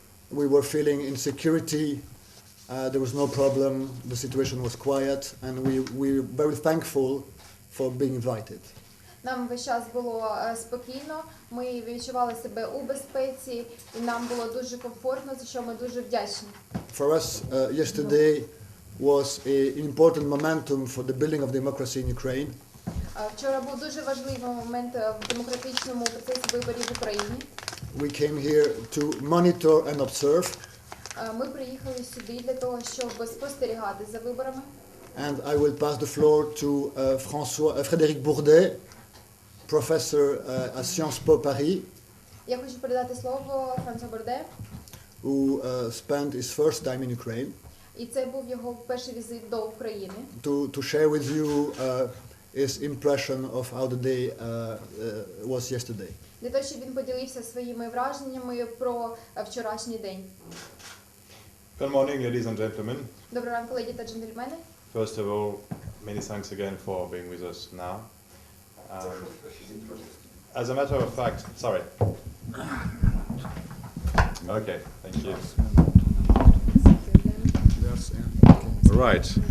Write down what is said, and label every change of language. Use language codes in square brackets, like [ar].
[en] We were feeling insecurity. There was no problem. The situation was quiet, and we were very thankful for being invited. [uk] Нам весь час було спокійно, ми відчували себе у безпеці, і нам було дуже комфортно, за що ми дуже вдячні. [en] For us, yesterday was an important momentum for the building of democracy in Ukraine. [uk] Вчора був дуже важливий момент в демократичному процесі виборів в Україні. [en] We came here to monitor and observe. [uk] Ми приїхали сюди для того, щоб спостерігати за виборами. [en] And I will pass the floor to Frédéric Bourdet, professor at Sciences Po Paris. [uk] Я хочу передати слово Франсуа Борде, [en] who spent his first time in Ukraine. [uk] І це був його перший візит до України. [en] To share with you his impression of how the day was yesterday. [uk] Для того, щоб він поділився своїми враженнями про вчорашній день. [en] Good morning, ladies and gentlemen. [uk] Доброго ранку, леді та джентльмени. [en] First of all, many thanks again for being with us now. As a matter of fact, sorry. Okay, thank you. Right.